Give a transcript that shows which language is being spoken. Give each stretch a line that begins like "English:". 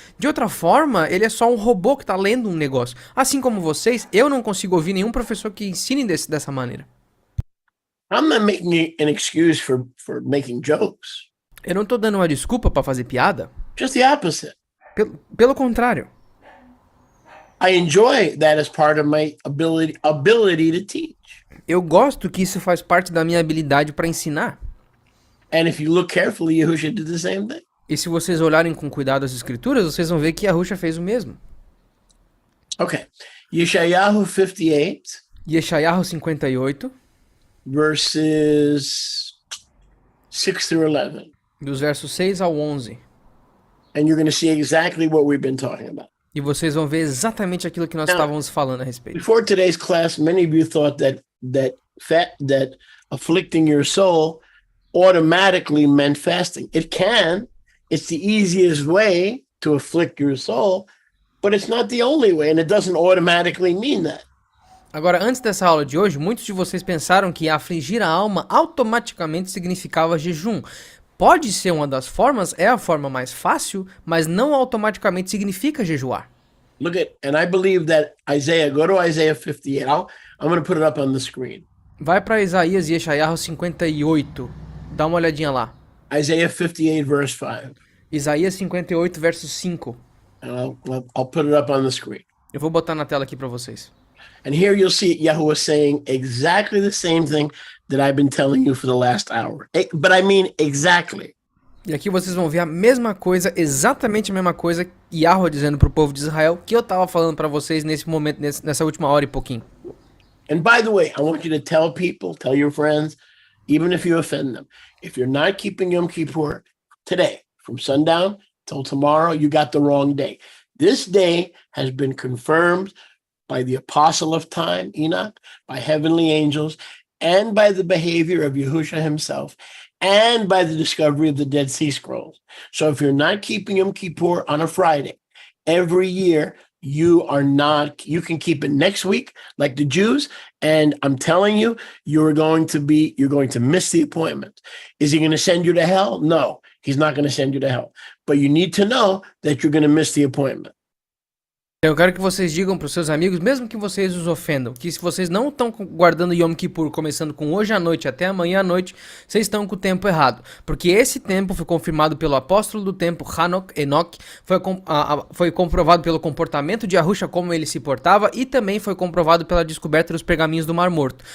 Portuguese: De outra forma, ele é só um robô que tá lendo um negócio. Assim como vocês, eu não consigo ouvir nenhum professor que ensine dessa maneira.
English: I'm not making an excuse for making jokes.
Portuguese: Eu não tô dando uma desculpa pra fazer piada.
English: Just the opposite.
Portuguese: Pelo contrário.
English: I enjoy that as part of my ability to teach.
Portuguese: Eu gosto que isso faz parte da minha habilidade para ensinar.
English: And if you look carefully, Yahusha did the same thing.
Portuguese: E se vocês olharem com cuidado as escrituras, vocês vão ver que Yahusha fez o mesmo.
English: Okay. Yeshayahu 58.
Portuguese: Yeshayahu 58.
English: Verses 6 through 11.
Portuguese: dos versos 6 ao 11.
English: And you're going to see exactly what we've been talking about. E vocês vão ver exatamente aquilo que nós estávamos falando a respeito. Before today's class, many of you thought that afflicting your soul automatically meant fasting. It can. It's the easiest way to afflict your soul, but it's not the only way, and it doesn't automatically mean that.
Portuguese: Agora, antes dessa aula de hoje, muitos de vocês pensaram que afligir a alma automaticamente significava jejum. Pode ser uma das formas, é a forma mais fácil, mas não automaticamente significa jejuar.
English: Look at, and I believe that Isaiah, go to Isaiah 58. I'm going to put it up on the screen.
Portuguese: Vai para Isaías e Yeshayahu 58. Dá uma olhadinha lá.
English: Isaiah 58, verse 5.
Portuguese: Isaías 58, verso 5.
English: And I'll put it up on the screen.
Portuguese: Eu vou botar na tela aqui para vocês.
English: And here you'll see Yahuwah saying exactly the same thing that I've been telling you for the last hour. But I mean exactly.
Portuguese: E aqui vocês vão ver a mesma coisa, exatamente a mesma coisa, Yahweh dizendo pro povo de Israel, que eu tava falando para vocês nesse momento, nessa última hora e pouquinho.
English: And by the way, I want you to tell people, tell your friends, even if you offend them, if you're not keeping Yom Kippur today, from sundown till tomorrow, you got the wrong day. This day has been confirmed by the apostle of time, Enoch, by heavenly angels, and by the behavior of Yahushua himself, and by the discovery of the Dead Sea Scrolls. So if you're not keeping Yom Kippur on a Friday, every year you can keep it next week like the Jews, and I'm telling you, you're going to miss the appointment. Is he going to send you to hell? No, he's not going to send you to hell. But you need to know that you're going to miss the appointment.
Portuguese: Eu quero que vocês digam para os seus amigos, mesmo que vocês os ofendam, que se vocês não estão guardando Yom Kippur, começando com hoje à noite até amanhã à noite, vocês estão com o tempo errado. Porque esse tempo foi confirmado pelo apóstolo do tempo, Enoch, foi comprovado pelo comportamento de Yahusha, como ele se portava, e também foi comprovado pela descoberta dos pergaminhos do Mar Morto.